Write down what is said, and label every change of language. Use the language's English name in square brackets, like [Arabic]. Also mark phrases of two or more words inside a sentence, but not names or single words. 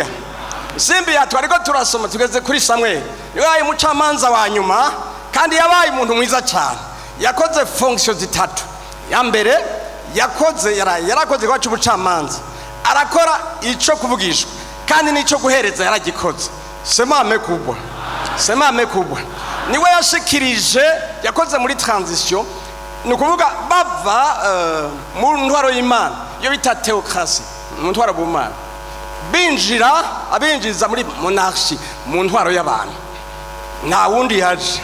[Rundi] Simbi yatwa ariko turasoma tugeze kuri Samuel, yabaye umucamanza wa nyuma, kandi yabaye umuntu mwiza cyane. Yakoze fonction zitatu. Ya mbere yarakoze kwacu ubucamanza, arakora ico kuvugishwa, kandi nico guhereza yaragikoze. [Swahili] Sema amekubwa, sema amekubwa. [Rundi] Niwe yashikirije, yakoze muri transition, ni ukuvuga bava mu ntwaro y'Imana yo bita theocracy, mu ntwaro bw'Imana, abinjiza muri monarchy, mu ntwaro y'abantu. Nta wundi yaje.